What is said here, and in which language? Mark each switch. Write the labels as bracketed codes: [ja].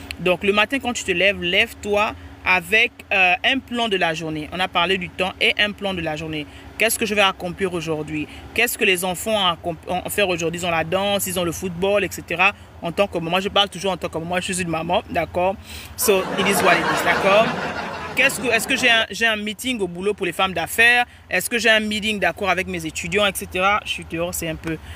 [fr] Donc, le matin, quand tu te lèves, lève-toi avec un plan de la journée. On a parlé du temps et un plan de la journée. Qu'est-ce que je vais accomplir aujourd'hui? Qu'est-ce que les enfants ont fait aujourd'hui? Ils ont la danse, ils ont le football, etc. En tant que maman, je parle toujours en tant que maman, je suis une maman, d'accord? [en] So, it is what it is, d'accord? [fr] Est-ce que j'ai un meeting au boulot pour les femmes d'affaires? Est-ce que j'ai un meeting d'accord avec mes étudiants, etc. Je suis dehors, c'est un peu...